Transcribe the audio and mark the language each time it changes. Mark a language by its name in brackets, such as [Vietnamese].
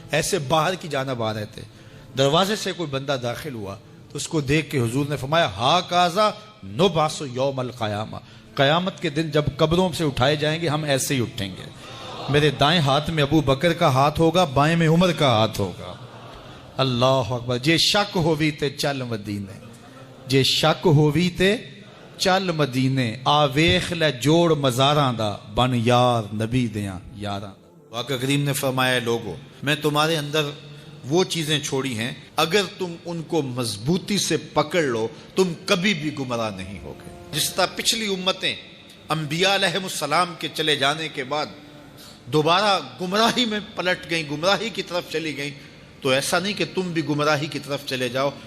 [Urdu] ایسے باہر کی جانب آ رہے تھے. دروازے سے کوئی بندہ داخل ہوا تو اس کو دیکھ کے حضور نے فرمایا [Arabic] ہا کازا نبعث یوم القیامہ. [Urdu] قیامت کے دن جب قبروں سے اٹھائے جائیں گے ہم ایسے ہی اٹھیں گے. میرے دائیں ہاتھ میں ابو بکر کا ہاتھ ہوگا، بائیں میں عمر کا ہاتھ ہوگا. اللہ اکبر. [Punjabi] جے شک ہووی تے چل مدینے، جے شک ہووی تے چل مدینے. آ ویخ لے جوڑ مزاراں دا، بن یار نبی دیاں یاراں. [Urdu] آقا کریم نے فرمایا لوگو میں تمہارے اندر وہ چیزیں چھوڑی ہیں اگر تم ان کو مضبوطی سے پکڑ لو تم کبھی بھی گمراہ نہیں ہوگے. جس طرح پچھلی امتیں انبیاء علیہ السلام کے چلے جانے کے بعد دوبارہ گمراہی میں پلٹ گئیں، گمراہی کی طرف چلی گئیں، تو ایسا نہیں کہ تم بھی گمراہی کی طرف چلے جاؤ.